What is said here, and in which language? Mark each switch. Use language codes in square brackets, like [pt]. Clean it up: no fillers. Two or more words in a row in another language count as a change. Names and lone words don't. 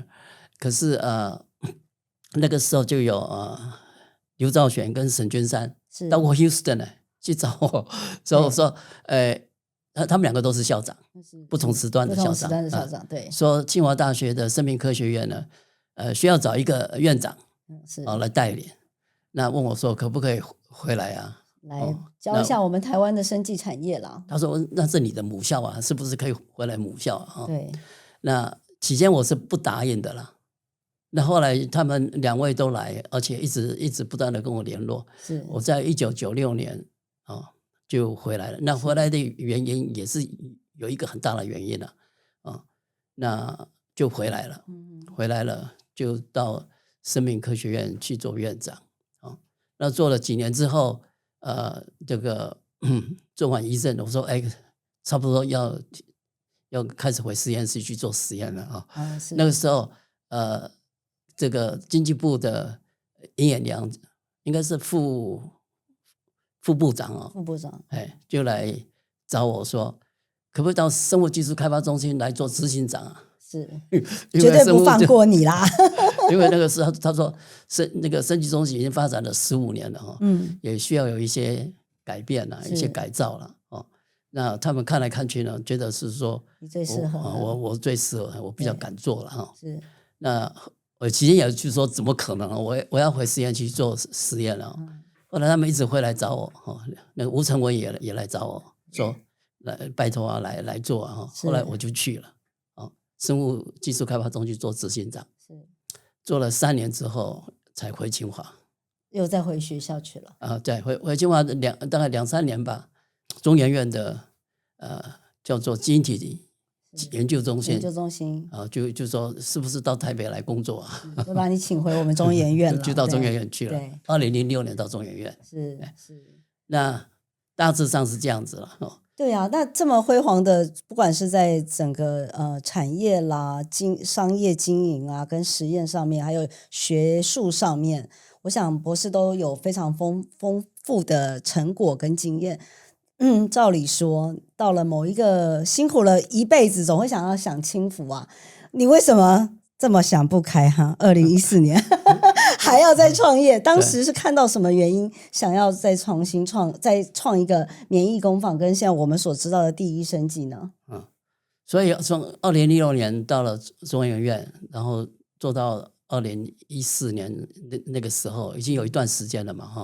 [zh] 可是那個時候就有劉兆玄跟沈君山到過 Houston 呢，去找我，說他們2個都是校長，不同時段的校長，对，說清華大學的生命科學院呢，需要找一個院長，來帶領。那問我說可不可以回來啊？來教一下我們台灣的生技產業啦。他說那是你的母校啊，是不是可以回來母校啊？對。那起先我是不答應的啦。那後來他們2位都來，而且一直不斷的跟我聯絡。是我在1996年就回來了。那回來的原因也是有一個很大的原因了那就回來了。回來了就到生命科學院去做院長那做了幾年之後，這個做完一任，我說差不多要開始回實驗室去做實驗了那個時候這個經濟部的尹衍樑應該是副部長副部長就來找我說，可不可以到生物技術開發中心來做執行長啊？是，絕對不放過你啦！因為那個時候他說那個生技中心已經發展了15年了也需要有一些改變一些改造了那他們看來看去呢，覺得是說你最適合我最適合，我比較敢做了是。那我其實也就說怎麼可能我要回實驗去做實驗了後來他們一直會來找我那個吳成文也來找我說來拜託來做後來我就去了生物技術開發中心做執行長做了3年之後才回清華，又再回學校去了对，回清華大概2-3年吧。中研院的叫做基因體研究中心就說是不是到台北來工作就把你請回我們中研院了就到中研院去了2006年到中研院是那大致上是這樣子了對啊，那這麼輝煌的，不管是在整個產業啦、商業經營啊，跟實驗上面，還有學術上面，我想博士都有非常豐富的成果跟經驗。照理說，到了某一個辛苦了一輩子，總會想要享清福啊。你為什麼這麼想不開哈？2014年還要再創業，當時是看到什麼原因想要再創一個免疫工坊，跟现在我們所知道的第一生技呢？所以從2006年到了中研院，然後做到2014年那個時候，已經有一段時間了嘛，